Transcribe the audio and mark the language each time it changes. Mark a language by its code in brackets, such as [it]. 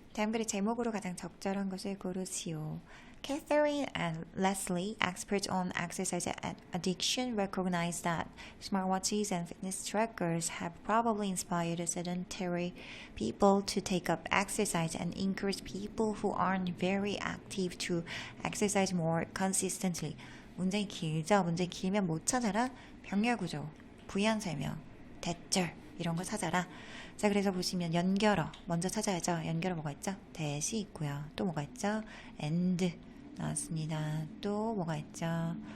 [ko] 다음 글의 제목으로 가장 적절한 것을 고르시오. [en] Catherine and Leslie, experts on exercise addiction, recognize that smartwatches and fitness trackers have probably inspired sedentary people to take up exercise and encourage people who aren't very active to exercise more consistently. [ko] 문장이 길죠? 문장이 길면 못 찾아라? 병렬구조, 부연설명, 대절 이런 거 찾아라. 자, 그래서 보시면 연결어 먼저 찾아야죠. 연결어 뭐가 있죠? 대시 있고요. 또 뭐가 있죠? and 나왔습니다. 또 뭐가 있죠?